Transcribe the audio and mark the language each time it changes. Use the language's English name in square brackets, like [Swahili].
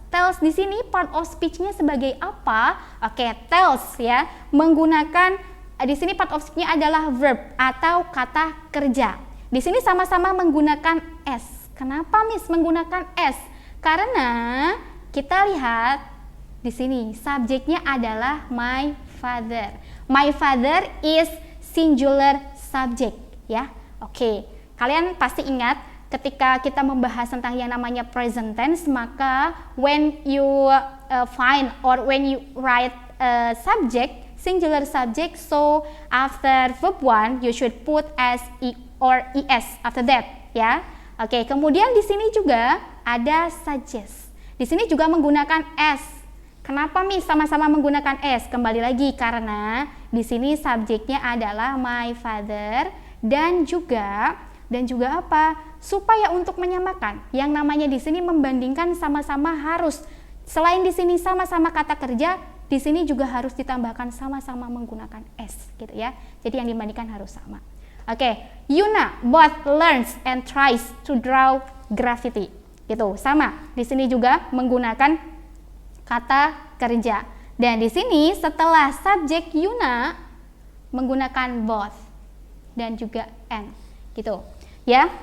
[Indonesian] Tells di sini part of speech-nya sebagai apa? Oke, tells ya, menggunakan di sini part of speech-nya adalah verb atau kata kerja. Di sini sama-sama menggunakan s. Kenapa Miss menggunakan s? Karena kita lihat di sini subjeknya adalah my father. [English] My father is singular subject ya. [Indonesian] Oke, kalian pasti ingat ketika kita membahas tentang yang namanya present tense, maka [English] when you find or when you write a subject, singular subject, so after verb 1 you should put s or es after that ya. [Indonesian] Oke, kemudian di sini juga ada suggest. Di sini juga menggunakan s. Kenapa Miss sama-sama menggunakan s? Kembali lagi karena di sini subjeknya adalah my father dan juga apa? Supaya untuk menyamakan. Yang namanya di sini membandingkan sama-sama harus, selain di sini sama-sama kata kerja, di sini juga harus ditambahkan sama-sama menggunakan s gitu ya. Jadi yang dibandingkan harus sama. [English] Oke, Yuna both learns and tries to draw graffiti. [Indonesian] Gitu, sama. Di sini juga menggunakan kata kerja. Dan di sini setelah subjek Yuna menggunakan both dan juga and. Gitu. Ya.